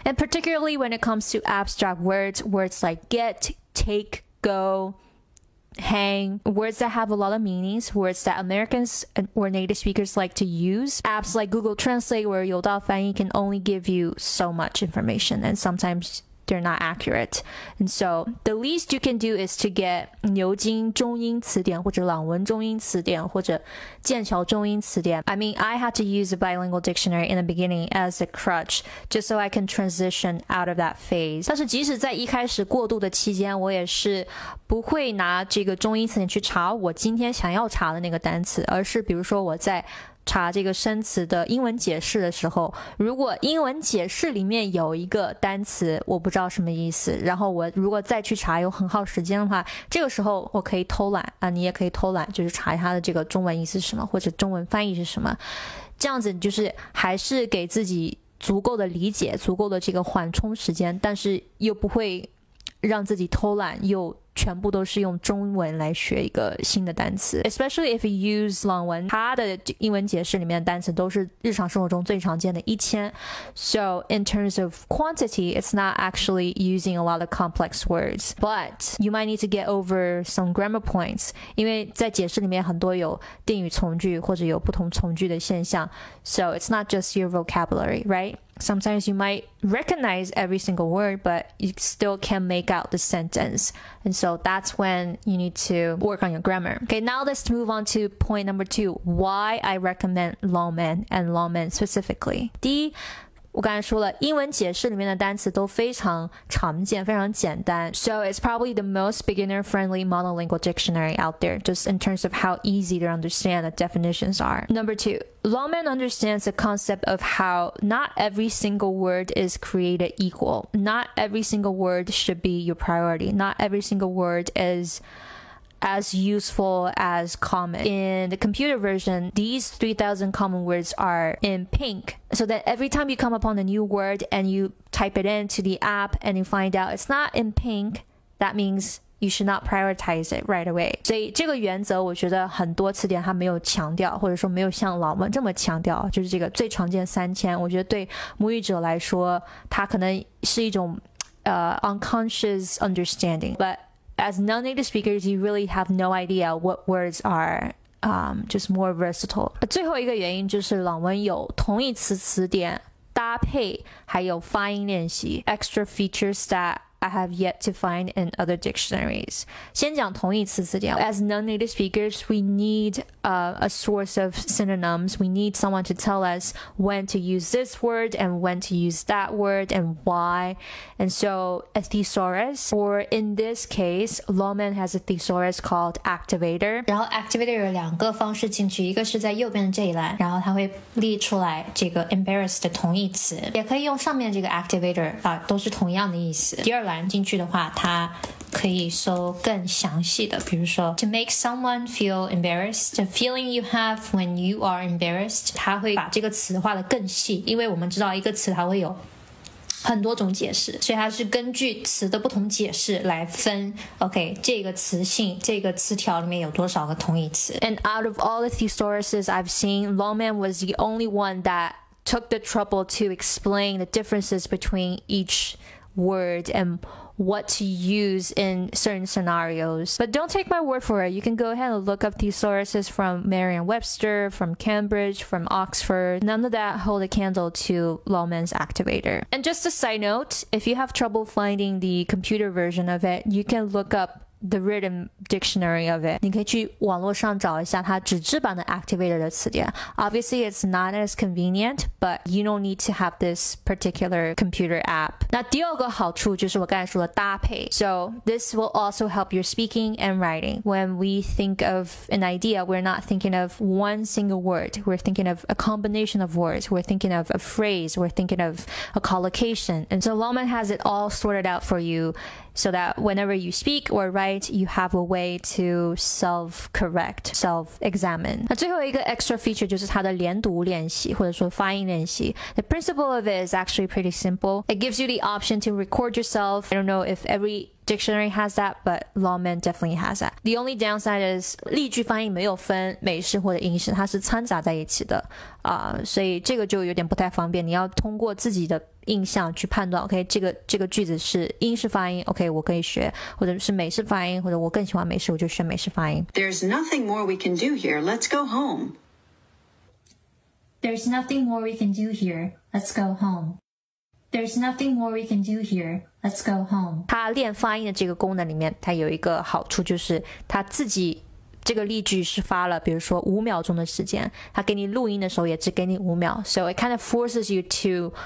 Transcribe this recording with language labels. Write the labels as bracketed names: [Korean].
[English] And particularly when it comes to abstract words like get, take, go, hang, words that have a lot of meanings, words that Americans or native speakers like to use. Apps like Google Translate or 有道翻译 can only give you so much information, and sometimes they're not accurate. And so the least you can do is to get 牛津中英词典或者朗文中英词典或者剑桥中英词典. I mean, I had to use a bilingual dictionary in the beginning as a crutch just so I can transition out of that phase. [Chinese] 但是即使在一开始过渡的期间，我也是不会拿这个中英词典去查我今天想要查的那个单词，而是比如说我在查这个生词的英文解释的时候，如果英文解释里面有一个单词我不知道什么意思，然后我如果再去查有很耗时间的话，这个时候我可以偷懒啊，你也可以偷懒，就是查它的这个中文意思是什么，或者中文翻译是什么，这样子就是还是给自己足够的理解，足够的这个缓冲时间，但是又不会让自己偷懒，又全部都是用中文来学一个新的单词。 [English] Especially if you use [Chinese] 朗文，它的英文解释里面的单词都是日常生活中最常见的1000。 [English] So in terms of quantity, it's not actually using a lot of complex words, but you might need to get over some grammar points, [Chinese] 因为在解释里面很多有定语从句或者有不同从句的现象。 [English] So it's not just your vocabulary, right? Sometimes you might recognize every single word, but you still can't make out the sentence. And so that's when you need to work on your grammar. Okay, now let's move on to point number 2, why I recommend Longman and Longman specifically. [Chinese] 第一，我刚才说了，英文解释里面的单词都非常常见，非常简单。 [English] So it's probably the most beginner-friendly monolingual dictionary out there, just in terms of how easy to understand the definitions are. Number 2, Longman understands the concept of how not every single word is created equal. Not every single word should be your priority. Not every single word is as useful as common. In the computer version, these 3,000 common words are in pink. So that every time you come upon a new word and you type it into the app and you find out it's not in pink, that means you should not prioritize it right away. [Chinese] 所以这个原则我觉得很多词典它没有强调，或者说没有像老文这么强调，就是这个最常见3000，我觉得对母语者来说，它可能是一种 [English] unconscious understanding. But as non-native speakers, you really have no idea what words are just more versatile. [Chinese] 最后一个原因就是朗文有同义词词典搭配，还有发音练习 [English] extra features that I have yet to find in other dictionaries. [Chinese] 先讲同义词词典。 [English] As non-native speakers, we need a source of synonyms. We need someone to tell us when to use this word and when to use that word and why. And so a thesaurus, or in this case, Longman has a thesaurus called activator. [Chinese] 然后 activator 有2个方式进去，一个是在右边的这一栏，然后它会列出来这个 embarrass 的同义词，也可以用上面这个 activator 都是同样的意思。第二栏进去的话，它可以搜更详细的，比如说 [English] to make someone feel embarrassed, the feeling you have when you are embarrassed. [Chinese] 它会把这个词画得更细，因为我们知道一个词它会有很多种解释，所以它是根据词的不同解释来分 OK 这个词性这个词条里面有多少个同义词。 [English] And out of all the thesauruses I've seen, Longman was the only one that took the trouble to explain the differences between each word and what to use in certain scenarios. But don't take my word for it. You can go ahead and look up thesauruses from Merriam-Webster, from Cambridge, from Oxford. None of that hold a candle to Longman's activator. And just a side note, if you have trouble finding the computer version of it, you can look up the written dictionary of it. [Chinese] 你可以去网络上找一下它纸质版的 activator 的词典。 [English] Obviously, it's not as convenient, but you don't need to have this particular computer app. [Chinese] 那第二个好处就是我刚才说的搭配。 [English] So this will also help your speaking and writing. When we think of an idea, we're not thinking of one single word. We're thinking of a combination of words. We're thinking of a phrase. We're thinking of a collocation. And so Longman has it all sorted out for you, so that whenever you speak or write, you have a way to self-correct, self-examine. [Chinese] 那最后一个 extra feature 就是它的连读练习，或者说发音练习。 [English] The principle of it is actually pretty simple. It gives you the option to record yourself. I don't know if every dictionary has that, but Longman definitely has that. The only downside is [Chinese] 例句发音没有分美式或者英式，它是掺杂在一起的所以这个就有点不太方便。你要通过自己的印象去判断 OK 这个句子是英式发音 OK 我可以学，或者是美式发音，或者我更喜欢美式我就学美式发音。 [English] There's nothing more we can do here. Let's go home. There's nothing more we can do here. Let's go home. There's nothing more we can do here. Let's go home. [Chinese] 它练发音的这个功能里面，它有一个好处就是它自己这个例句是发了比如说5秒钟的时间，它给你录音的时候也只给你5秒 [English] So it kind of forces you to